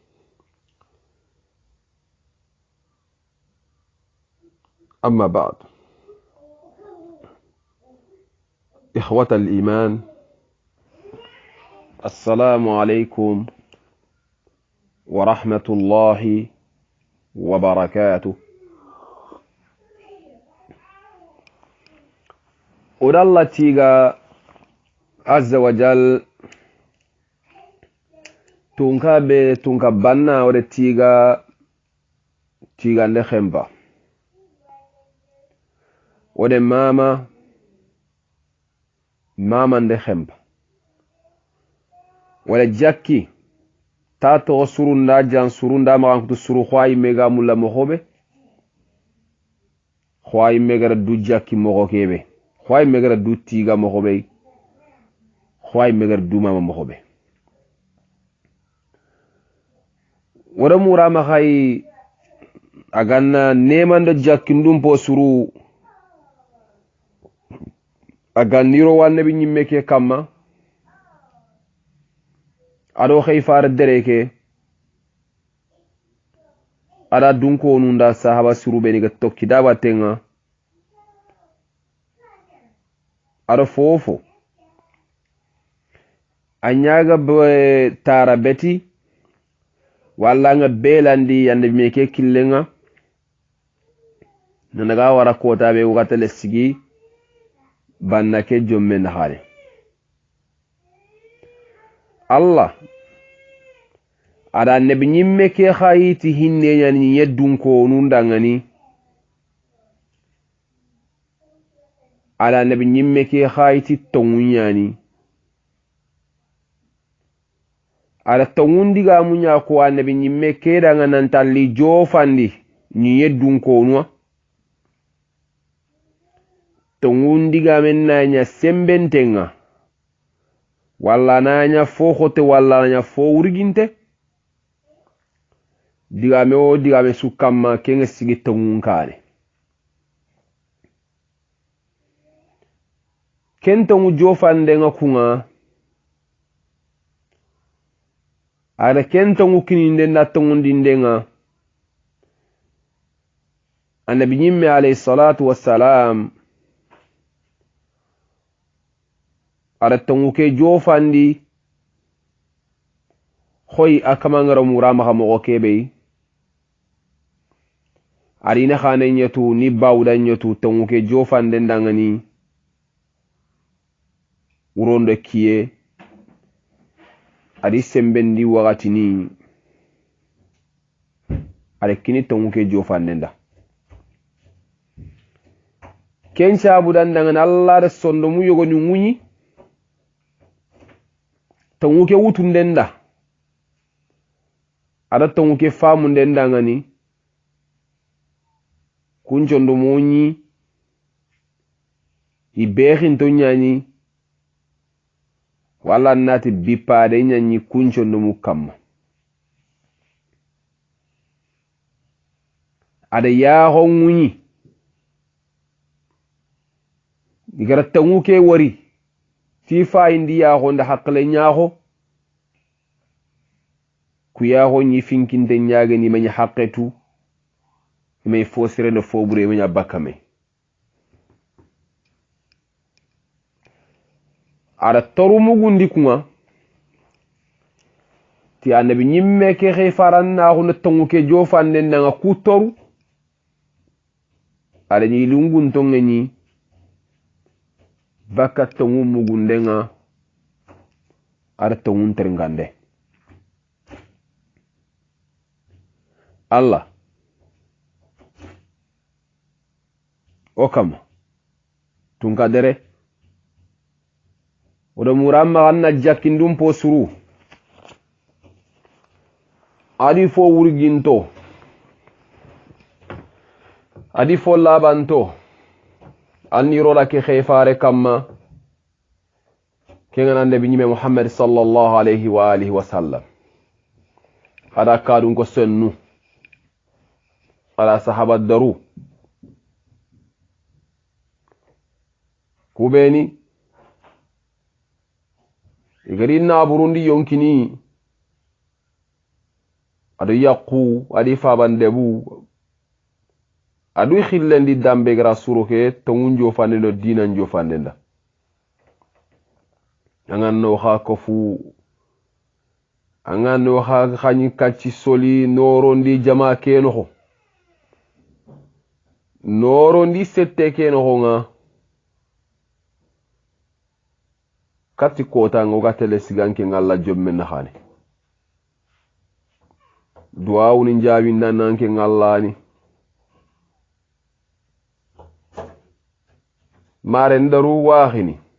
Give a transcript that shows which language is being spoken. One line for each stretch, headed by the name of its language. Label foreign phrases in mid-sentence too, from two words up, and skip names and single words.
Arabic: أما بعد، إخوة الإيمان، السلام عليكم ورحمة الله وبركاته.
Soninke: الله تيغا
Arabic: عز وجل
Soninke: tunka banna wada tiga nde khemba wada mama nde khemba wala jakki tato surunda jan surunda ma kutu suru khwai mega mulla mohobe khwai mega du jakki mogo kebe khwai mega du tiga mohobe khwai mega du mama mohobe wada murama khay aganna nemanda jakki ndum po suru aganniro wanne bi nyimme ke kamma ado khay far dereke ada dunko nunda sahaba suru be ni ga tokki daba tenga ado fofo anyaga tara beti walla nga belandi yande meke killenga nanaga wara kota be wakatale sigi banna ke jomme na hale Allah ada nabi nyimme ke khayiti hinne yani yeddun ko nunda ngani ada nabi nyimme ke khayiti tongunyani ala tongundiga munya ko annabi nyimme keda nganan talli jofandi ni yeddun ko nuwa tongundiga men nanya sembentenga walla nanya fokote walla nanya fo urginte diga me sukamma kenga sigi tongun kane kento mu jofande nga kunga ada ken tongu kininde na tongundindenga annabi nyimme
Arabic: عليه الصلاة والسلام
Soninke: ada tongu ke jofandi khoy akamangara murama ha mo kebe arina khane nyatu ni bawda nyatu tongu ke jofande ndangani urondo kiye adi sembendi wakati ni ada kini tongu ke jofande nda ken sabudan dangan Allah da sondo mu yogo ni munyi tongu ke wutunde nda ada tongu ke famu ndenda ngani kunchondo monyi ibekhin to nyani wala nati bipade nyani kunchondo mukamma ada yaho munyi digara tongu ke wari tifa indi yaho nda hakle nyaho ku yaho nyi finkinte nyaage ni manya haqqetu may fosire no fobure manya bakame ara toru mugundi kuma ti annabi nyimme ke khifaran na hono tongu ke jofande nga ku toru ala ni lungun tongeni baka tongu mugundenga ara tongu terngande Allah okam tunkadere odo muramma anna jakindum po suru adi fo wurginto adi fo labanto anni rola ke khayfare kamma kengan ande binyime Muhammad
Arabic: صلى الله عليه وعلى آله وسلم
Soninke: ada kadun ko sennu ala sahaba daru kubeni igari na burundi yonkini adu yaqu adi fabandebu adu khillendi dambe gra suruke tongunjo fanelo dina njo fanenda anganno ha kofu anganno ha khani kacci soli norondi jama keno norondi sette keno nga kati kota ngoga tele siganke ngalla jomme na khani duwa unin jawi nananke ngallani mare ndaru waxini